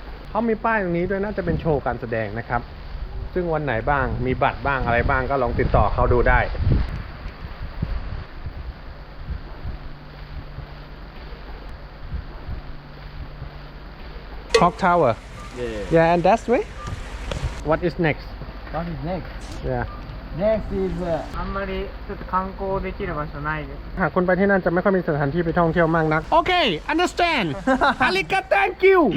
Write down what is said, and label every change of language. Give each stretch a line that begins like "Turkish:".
Thai: เขามีป้ายตรงนี้ด้วยน่าจะเป็นโชว์การแสดงนะครับซึ่งวันไหนบ้างมีบัตรบ้างอะไรบ้างก็ลองติดต่อเขาดูได้
English: Clock Tower Yeah and that's way What is next What is next? Yeah Next is
Japanese: あんまりちょっと観光できる場所ないです。
Thai: หากคนไปที่นั่นจะไม่ค่อยมีสถานที่ไปท่องเที่ยวมากนักโอเค
English: understand
Thai: อาริกา
English: thank you